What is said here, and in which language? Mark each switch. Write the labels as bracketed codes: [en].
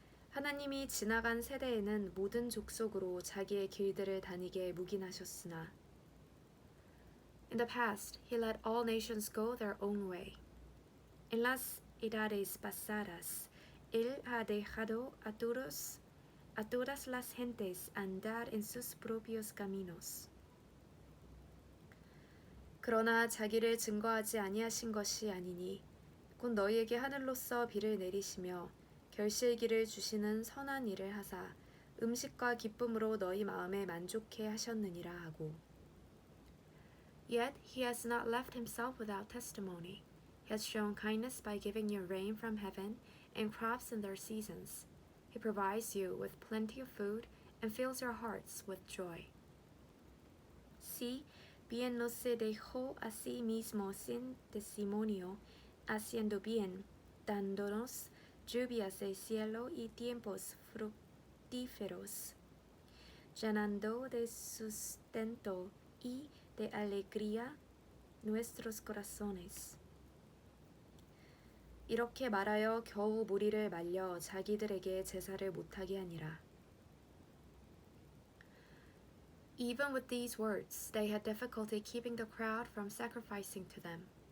[ko] 하나님이 지나간 세대에는 모든 족속으로 자기의 길들을 다니게 묵인하셨으나 [en] In the past, he let all nations go their own way. [es] En las edades pasadas, él ha dejado a todas las gentes andar en sus propios caminos. [ko] 그러나 자기를 증거하지 아니하신 것이 아니니 곧 너희에게 하늘로서 비를 내리시며 결실기를 주시는 선한 일을 하사 음식과 기쁨으로 너희 마음에 만족해 하셨느니라 하고 [en] Yet he has not left himself without testimony. He has shown kindness by giving you rain from heaven and crops in their seasons. He provides you with plenty of food and fills your hearts with joy. [es] Si bien no se dejó a sí mismo sin testimonio, haciendo bien, dándonos lluvias del cielo y tiempos fructíferos, llenando de sustento y de alegría nuestros corazones. [ko] 이렇게 말하여 겨우 무리를 말려 자기들에게 제사를 못하게 하니라. [en] Even with these words, they had difficulty keeping the crowd from sacrificing to them.